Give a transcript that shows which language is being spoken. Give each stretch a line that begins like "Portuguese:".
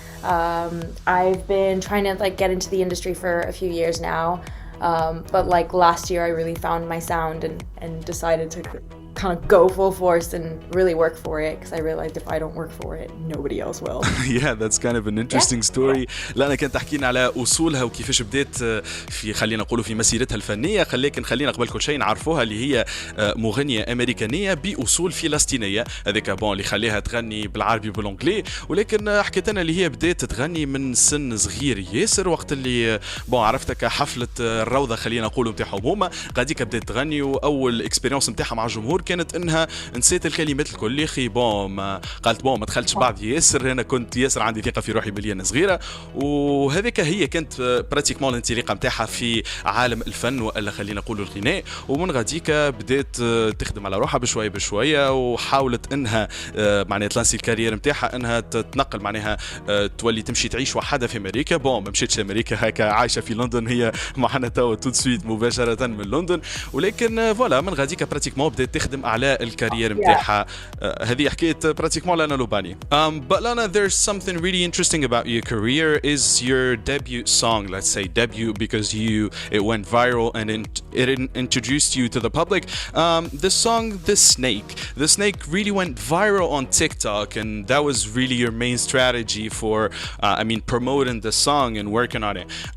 English: I've been trying to like get into the industry for a few years now. But like last year, I really found my sound and decided to kind of go full force and really work for it, because I realized if I don't work for it, nobody else will. Yeah, that's kind of an interesting story.
Arabic: لأنا كانت تحكينا على أصولها وكيفاش بدأت في خلينا نقولوا في مسيرتها الفنية. خلينا قبل كل شيء نعرفوها اللي هي مغنية أمريكانية بأصول فلسطينية. هذاك بون اللي خليها تغني بالعربي وبالإنجلي، ولكن حكيت أنا اللي هي بدأت تغني من سن صغير ياسر، وقت اللي بون عرفتها كحفلة الروضة خلينا نقولوا نتاعهم هما غاديك بدأت تغني. وأول إكسبيرينس نتاعها مع الجمهور كانت انها نسيت الكلمات الكل. يا اخي قالت ما دخلتش بعض ياسر، انا كنت ياسر عندي ثقه في روحي بلي انا صغيره. وهذيك هي كانت براتيكمون الانطلاقه نتاعها في عالم الفن والا خلينا نقولوا الغناء. ومن غاديك بدات تخدم على روحها بشويه بشويه، وحاولت انها معناها تلانسي الكارير نتاعها انها تتنقل معناها تولي تمشي تعيش وحدها في امريكا. ما مشيتش امريكا، هكا عايشه في لندن هي معنا توا تو سويت مباشره من لندن. ولكن فوالا من غاديك براتيكمون بدات تخدم على الكارير نتاعها. هذه حكايه براتيكمون لانا لوباني.
English: But Lana, there's something really interesting about your career is your debut song. Let's say debut because it went viral and it introduced you to the public. The song The Snake really went viral on TikTok, and that was really your main strategy for promoting the song and working on it.